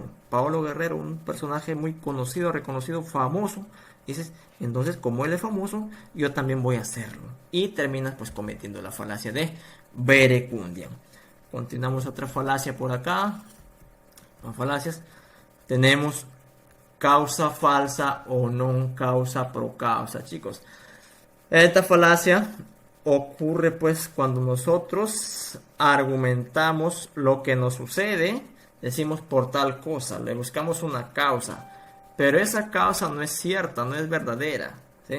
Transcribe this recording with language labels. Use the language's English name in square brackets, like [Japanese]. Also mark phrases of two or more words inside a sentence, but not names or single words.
[Spanish] Paolo Guerrero, un personaje muy conocido, reconocido, famoso. Dices, entonces, como él es famoso, yo también voy a hacerlo. Y terminas pues cometiendo la falacia de verecundia. Continuamos otra falacia por acá. Las falacias. Tenemos causa falsa o [Latin] non causa pro causa, [Spanish] chicos. Esta falacia ocurre pues cuando nosotros argumentamos lo que nos sucede, decimos por tal cosa, le buscamos una causa, pero esa causa no es cierta, no es verdadera, ¿sí?